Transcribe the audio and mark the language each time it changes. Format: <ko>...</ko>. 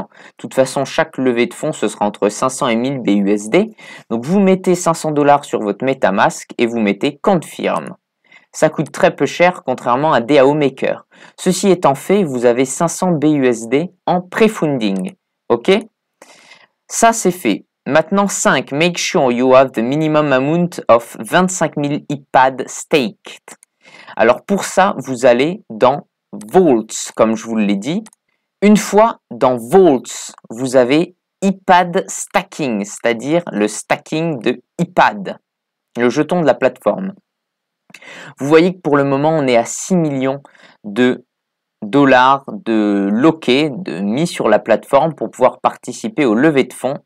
<fr>De toute façon, chaque levée de fonds, ce sera entre 500 et 1000 BUSD. Donc, vous mettez 500 $ sur votre MetaMask et vous mettez Confirm. Ça coûte très peu cher, contrairement à DAO Maker. Ceci étant fait, vous avez 500 BUSD en pre-funding. OK? Ça, c'est fait. Maintenant, 5.</fr> <en>Make sure you have the minimum amount of 25 000 IPAD staked.</en> <fr>Alors, pour ça, vous allez dans Vaults, comme je vous l'ai dit. Une fois dans Vaults, vous avez IPAD stacking, c'est-à-dire le stacking de IPAD, le jeton de la plateforme. Vous voyez que pour le moment, on est à 6 millions de dollars de loquets, de mis sur la plateforme pour pouvoir participer au levée de fonds.</fr>